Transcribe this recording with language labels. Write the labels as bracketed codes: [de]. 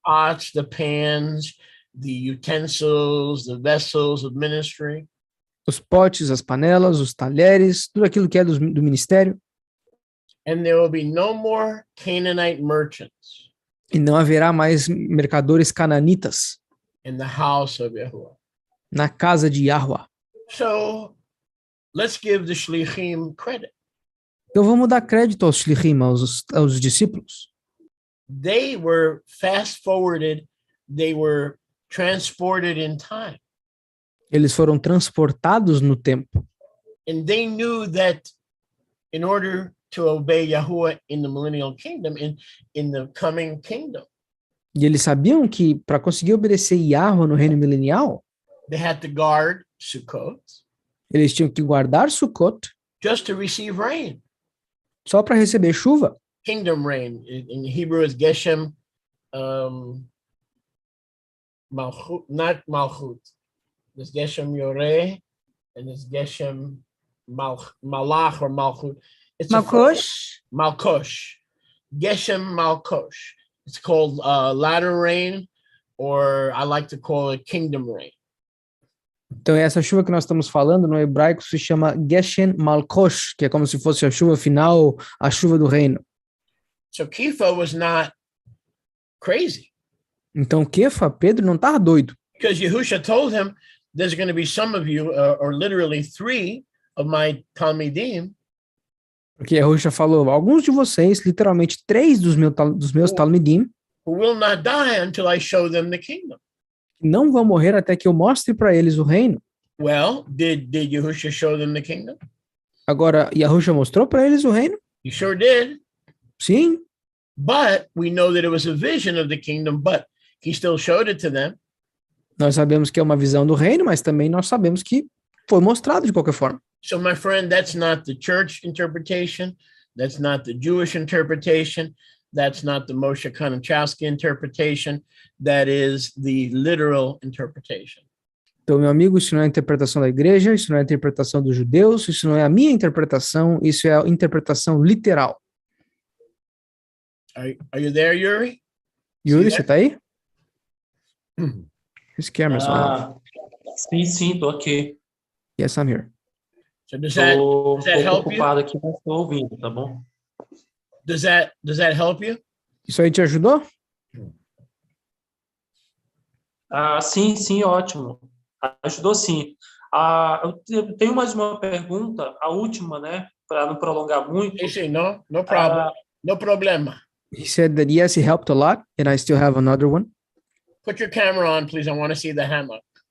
[en] Pots, the pans, the utensils, the vessels of ministry. [pt] Os potes, as panelas, os talheres, tudo aquilo que é do ministério. [en] And there will be no more Canaanite merchants [pt] E não haverá mais mercadores cananitas [en] in the house of Yahuwah. [pt] na casa de Yahuwah. [en] So let's give the shlichim credit. [pt] Então vamos dar crédito aos shlichim, aos discípulos. [en] They were fast forwarded. They were transported in time. [pt] Eles foram transportados no tempo. [en] And they knew that in order to obey Yahuwah in the millennial kingdom, in the coming kingdom, [pt] E eles sabiam que para conseguir obedecer Yahuwah no reino milenial, [en] they had to guard Sukkot [pt] eles tinham que guardar Sukkot [en] just to receive rain. [pt] só para receber chuva. [en] Kingdom rain. In Hebrew is Geshem Malchut, not Malchut. There's Geshem Yoreh and there's Geshem Malach or Malchut. It's Malkosh. Geshem Malkosh. It's called latter rain, or I like to call it kingdom rain. [pt] Então essa chuva que nós estamos falando no hebraico se chama Geshem Malkosh, que é como se fosse a chuva final, a chuva do reino. [en] So Kepha was not crazy. [pt] Então Kefa, Pedro, não estava doido. [en] Because Yahusha told him, there's going to be some of you, or literally 3 of my Talmidim, [pt] Porque Yahusha falou, alguns de vocês, literalmente 3 dos meus Talmidim, [en] who will not die until I show them the kingdom. [pt] não vão morrer até que eu mostre para eles o reino. [en] Well, did Yahusha show them the kingdom? [pt] Agora, Yahusha mostrou para eles o reino? [en] He sure did. [pt] Sim, [en] But we know that it was a vision of the kingdom, but he still showed it to them. [pt] nós sabemos que é uma visão do reino, mas também nós sabemos que foi mostrado de qualquer forma. [en] So, my friend, that's not the church interpretation. That's not the Jewish interpretation. That's not the Moshe Kanachowski interpretation. That is the literal interpretation. [pt] Então, meu amigo, isso não é a interpretação da igreja, isso não é a interpretação dos judeus, isso não é a minha interpretação, isso é a interpretação literal. [en] Are you there, Yuri? [pt] Yuri, você tá aí? [en] His camera's on. [pt] Sim, tô aqui. [en] Yes, I'm here. So does that help you? [pt] Ocupado aqui, mas tô ouvindo, tá bom? [en] Does that help you? [pt] Isso aí te ajudou? Sim, ótimo. Ajudou sim. Eu tenho mais uma pergunta, a última, né? Para não prolongar muito. [en] No problem. No problema. He said that yes, he helped a lot, and I still have another one. Put your camera on, please. I want to see the hammock.